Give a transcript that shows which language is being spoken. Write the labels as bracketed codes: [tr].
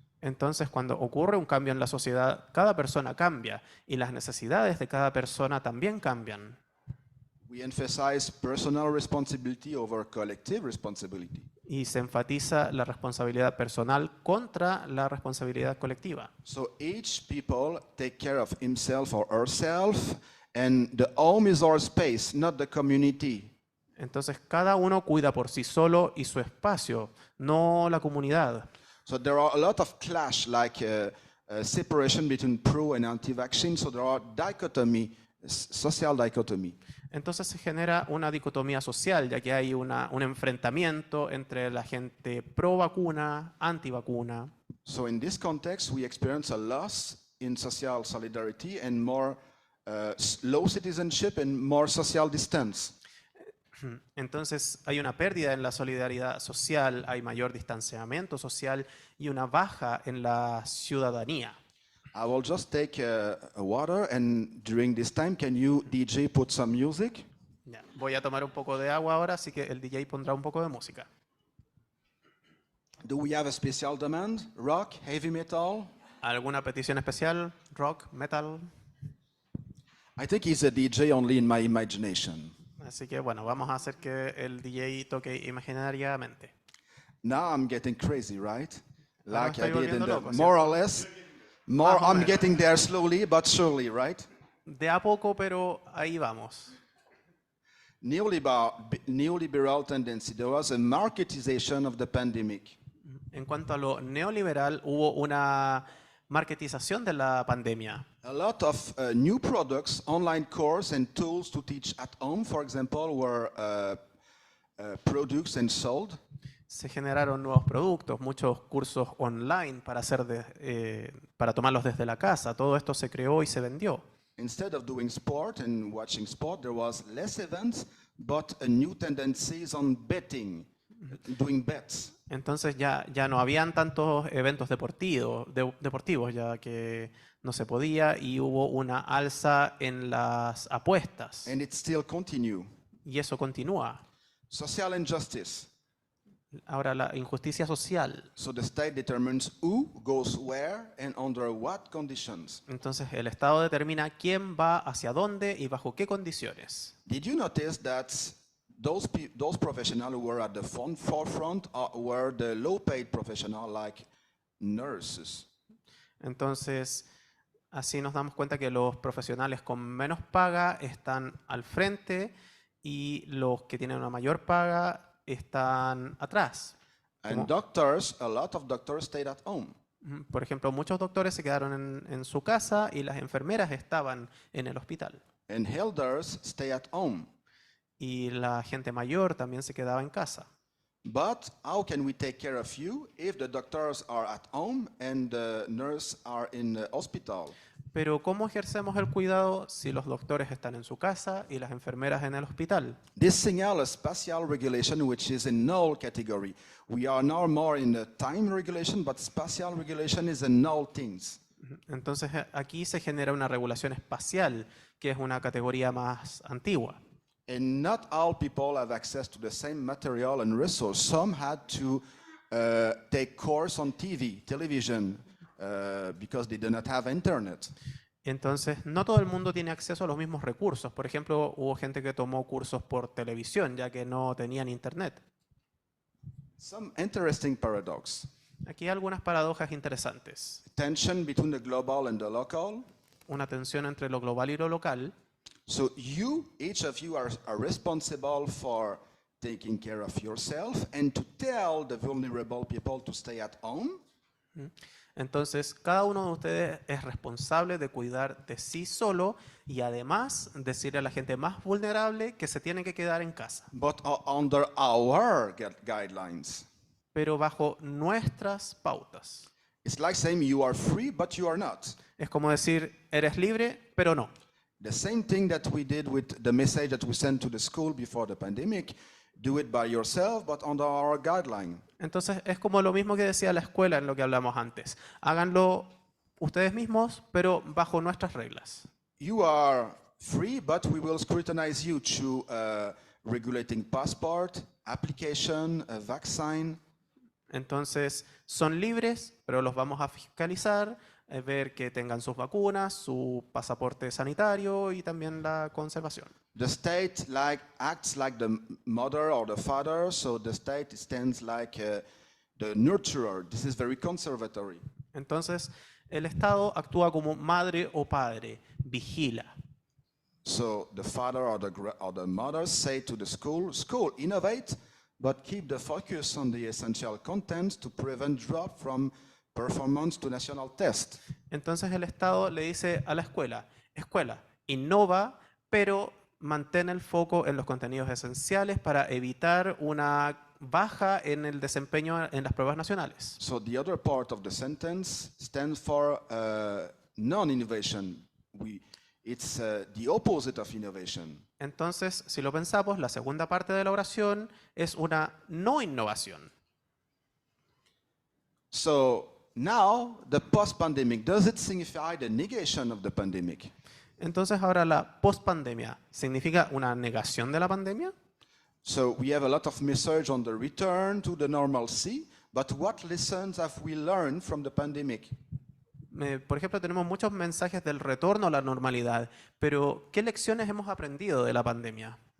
[es] Entonces, cuando ocurre un cambio en la sociedad, cada persona cambia y las necesidades de cada persona también cambian. [en] We emphasize personal responsibility over collective responsibility. [es] Y se enfatiza la responsabilidad personal contra la responsabilidad colectiva. [en] So each people take care of himself or herself, and the home is our space, not the community. [es] Entonces, cada uno cuida por sí solo y su espacio, no la comunidad. [en] So there are a lot of clash, like separation between pro and anti-vaccine. So there are social dichotomy. [es] Entonces se genera una dicotomía social, ya que hay un enfrentamiento entre la gente pro vacuna, anti vacuna. [en] So in this context, we experience a loss in social solidarity and more low citizenship and more social distance. [es] Entonces hay una pérdida en la solidaridad social, hay mayor distanciamiento social y una baja en la ciudadanía. [en] I will just take a water, and during this time, can you, DJ, put some music? [es] Ya, voy a tomar un poco de agua ahora, así que el DJ pondrá un poco de música. [en] Do we have a special demand? Rock, heavy metal? [es] ¿Alguna petición especial? ¿Rock? ¿Metal? [en] I think he's a DJ only in my imagination. [es] Así que bueno, vamos a hacer que el DJ toque imaginariamente. [en] Now I'm getting crazy, right? [es] Ahora me [en] Like I [es] estoy [en] did in [es] volviendo [en] the, [es] loco, [en] more or [es] ¿cierto? [en] less. More, [es] Más o [en] I'm [es] menos. [en] getting there slowly but surely, right? [es] De a poco, pero ahí vamos. [en] Neoliberal tendency. There was a marketization of the pandemic. [es] En cuanto a lo neoliberal, hubo una marketización de la pandemia. [en] A lot of new products, online courses and tools to teach at home, for example, were produced and sold. [es] Se generaron nuevos productos, muchos cursos online para para tomarlos desde la casa. Todo esto se creó y se vendió. [en] Instead of doing sport and watching sport, there was less events, but a new tendencies on betting, doing bets. [es] Entonces ya no habían tantos eventos deportivos, ya que no se podía, y hubo una alza en las apuestas. [en] And it still continue. [es] Y eso continúa. [en] Social injustice. [es] Ahora, la injusticia social. [en] So the state determines who goes where and under what conditions. [es] Entonces el Estado determina quién va hacia dónde y bajo qué condiciones. [en] Did you notice that those professionals who were at the forefront were the low-paid professionals like nurses? [es] Entonces, así nos damos cuenta que los profesionales con menos paga están al frente y los que tienen una mayor paga están atrás. [en] And doctors, a lot of doctors stayed at home. [es] Por ejemplo, muchos doctores se quedaron en su casa y las enfermeras estaban en el hospital. [en] And elders stay at home. [es] Y la gente mayor también se quedaba en casa. [en] But how can we take care of you if the doctors are at home and the nurses are in the hospital? [es] Pero ¿cómo ejercemos el cuidado si los doctores están en su casa y las enfermeras en el hospital? [en] This signals a spatial regulation which is in null category. We are now more in the time regulation, but spatial regulation is a null things. [es] Entonces aquí se genera una regulación espacial, que es una categoría más antigua. [en] And not all people have access to the same material and resource. Some had to take course on television, because they do not have internet. [es] Entonces, no todo el mundo tiene acceso a los mismos recursos. Por ejemplo, hubo gente que tomó cursos por televisión, ya que no tenían internet. [en] Some interesting paradox. [es] Aquí hay algunas paradojas interesantes. [en] Tension between the global and the local. [es] Una tensión entre lo global y lo local. [en] So each of you are responsible for taking care of yourself and to tell the vulnerable people to stay at home. [es] Entonces, cada uno de ustedes es responsable de cuidar de sí solo y además decirle a la gente más vulnerable que se tiene que quedar en casa. [en] But under our guidelines. [es] Pero bajo nuestras pautas. [en] It's like saying you are free, but you are not. [es] Es como decir, eres libre, pero no. [en] The same thing that we did with the message that we sent to the school before the pandemic. Do it by yourself, but under our guideline. [es] Entonces es como lo mismo que decía la escuela en lo que hablamos antes. Háganlo ustedes mismos, pero bajo nuestras reglas. [en] You are free, but we will scrutinize you to regulating passport, application, a vaccine. [es] Entonces son libres, pero los vamos a fiscalizar, ver que tengan sus vacunas, su pasaporte sanitario y también la conservación. [en] The state acts like the mother or the father, so the state stands like the nurturer. This is very conservatory. [es] Entonces, el Estado actúa como madre o padre, vigila. [en] So the father or the mother say to the school, innovate, but keep the focus on the essential content to prevent drop from performance to national test. [es] Entonces el Estado le dice a la escuela, innova, pero mantén el foco en los contenidos esenciales para evitar una baja en el desempeño en las pruebas nacionales. [en] So the other part of the sentence stands for non-innovation. It's the opposite of innovation. [es] Entonces, si lo pensamos, la segunda parte de la oración es una no innovación. [en] So now, the post-pandemic, does it signify the negation of the pandemic? [es] Entonces, ahora la post-pandemia, ¿significa una negación de la pandemia? [en] So we have a lot of message on the return to the normalcy, but what lessons have we learned from the pandemic? [es] Por ejemplo, tenemos muchos mensajes del retorno a la normalidad, pero ¿qué lecciones hemos aprendido de la pandemia?